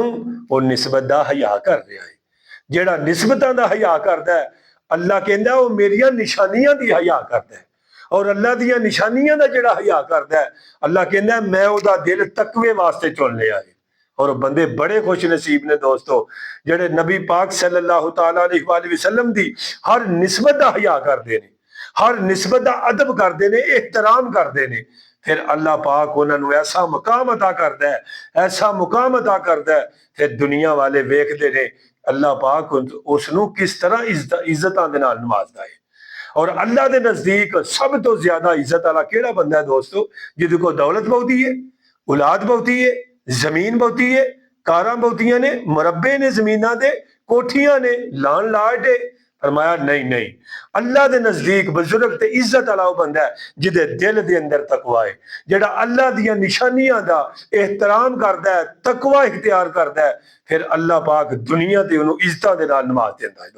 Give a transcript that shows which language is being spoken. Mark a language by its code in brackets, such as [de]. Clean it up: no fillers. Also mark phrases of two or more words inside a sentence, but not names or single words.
[pa] وو نسبت دا حیا کر رہا ہے۔ جیہڑا نسبتاں دا حیا کردا ہے، اللہ کہندا وو میریاں نشانیاں دی حیا کردا ہے، اور اللہ دیاں نشانیاں دا جیہڑا حیا کردا ہے، اللہ کہندا میں اوہدا دل تقوے واسطے چن لیا ہے. اور بندے بڑے خوش نصیب نے دوستوں، جیہڑے نبی پاک [ar] صلى الله تعالى عليه وسلم [pa] دی ہر نسبت دا حیا کردے نے, [ur] ہر نسبت کا ادب کرتے ہیں، احترام کرتے ہیں. پھر اللہ پاک انہوں نے ایسا مقام عطا کرتا ہے، ایسا مقام عطا کرتا ہے, [pa] پھر دنیا والے ویکھتے نے اللہ پاک اوہنوں کس طرح عزت دے نال نوازدا ہے. اور اللہ کے نزدیک سب توں زیادہ عزت والا کیہڑا بندہ ہے دوستوں? جیہدے کو دولت بہتی ہے، اولاد بہتی ہے، زمین بہتی ہے، کاراں بہتیاں نے، مربعے نے زمیناں دے، کوٹھیاں نے، لان لاٹ ہے. فرمایا نہیں نہیں، اللہ کے نزدیک بزرگ تے عزت والا بندہ ہے جیہدے دل دے اندر تقویٰ ہے، جیہڑا اللہ دیاں نشانیاں دا احترام کردا ہے، تقویٰ اختیار کردا ہے، پھر اللہ پاک دنیا تے انہیں عزتاں دے نال نواز دیندا ہے.